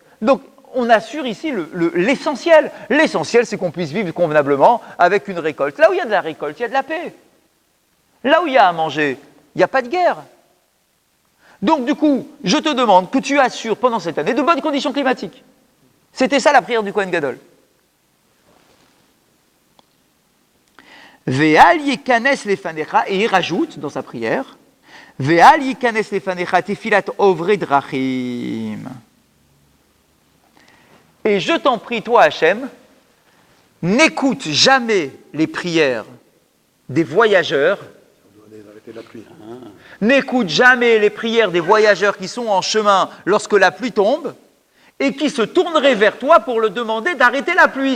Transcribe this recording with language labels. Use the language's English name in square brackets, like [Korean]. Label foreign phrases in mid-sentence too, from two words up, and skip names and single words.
[French] Donc, on assure ici l'essentiel. L'essentiel, c'est qu'on puisse vivre convenablement avec une récolte. Là où il y a de la récolte, il y a de la paix. Là où il y a à manger, il n'y a pas de guerre. Donc, du coup, je te demande que tu assures pendant cette année de bonnes conditions climatiques. C'était ça la prière du [Hebrew] כהן גדול. ואל יכנס לפניך, [French] et il rajoute dans sa prière, [Hebrew] ואל יכנס לפניך תפילת עוברי דרכים. [French] Et je t'en prie, toi, Hachem, n'écoute jamais les prières des voyageurs. On doit arrêter la pluie. N'écoute jamais les prières des voyageurs qui sont en chemin lorsque la pluie tombe et qui se tourneraient vers toi pour le demander d'arrêter la pluie.